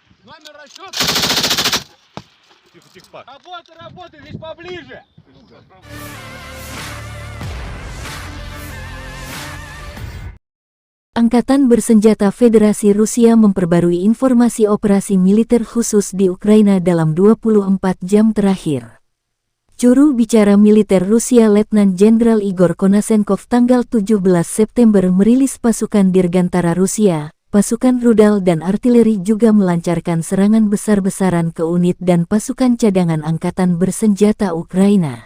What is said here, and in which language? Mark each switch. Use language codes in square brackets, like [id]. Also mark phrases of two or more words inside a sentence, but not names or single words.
[ru] Камера расчет. Тихо, тихо, Пак. Работай, здесь поближе. [id] Angkatan Bersenjata Federasi Rusia memperbarui informasi operasi militer khusus di Ukraina dalam 24 jam terakhir. Juru bicara militer Rusia Letnan Jenderal Igor Konasenkov tanggal 17 September merilis pasukan Dirgantara Rusia, pasukan rudal dan artileri juga melancarkan serangan besar-besaran ke unit dan pasukan cadangan Angkatan Bersenjata Ukraina.